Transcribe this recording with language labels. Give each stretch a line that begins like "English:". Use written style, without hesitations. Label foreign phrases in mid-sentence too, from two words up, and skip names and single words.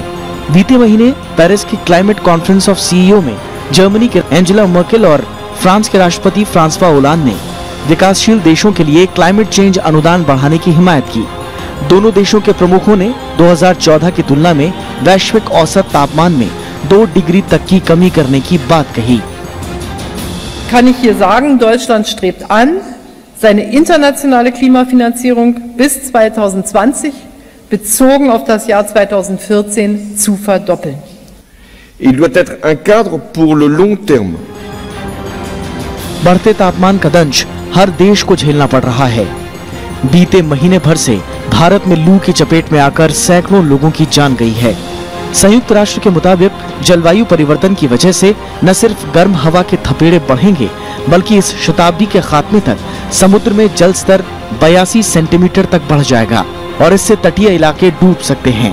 Hindi: बीते महीने पेरिस की
English: climate conference of CEO
Hindi: में जर्मनी के एंजेला मर्केल और फ्रांस के राष्ट्रपति फ्रांसवा ओलांद ने विकासशील देशों के लिए
English: climate change
Hindi: अनुदान बढ़ाने की हिमायत की। दोनों देशों के प्रमुखों ने 2014 की तुलना में वैश्विक औसत तापमान में 2 डिग्री तक की कमी करने की बात कही।
German: Kann ich hier sagen, Deutschland strebt an, seine internationale Klimafinanzierung bis 2020 bezogen auf das Jahr 2014 zu verdoppeln.
French: Il doit être un cadre pour le long terme.
Hindi: बढ़ते तापमान का दंश हर देश को झेलना पड़ रहा है। बीते महीने भर से भारत में लू की चपेट में आकर सैकड़ों लोगों की जान गई है। संयुक्त राष्ट्र के मुताबिक जलवायु परिवर्तन की वजह से न सिर्फ गर्म हवा के थपेड़े बढ़ेंगे, बल्कि इस शताब्दी के खात्मे तक समुद्र में जल स्तर 82 सेंटीमीटर तक बढ़ जाएगा और इससे तटीय इलाके डूब सकते हैं।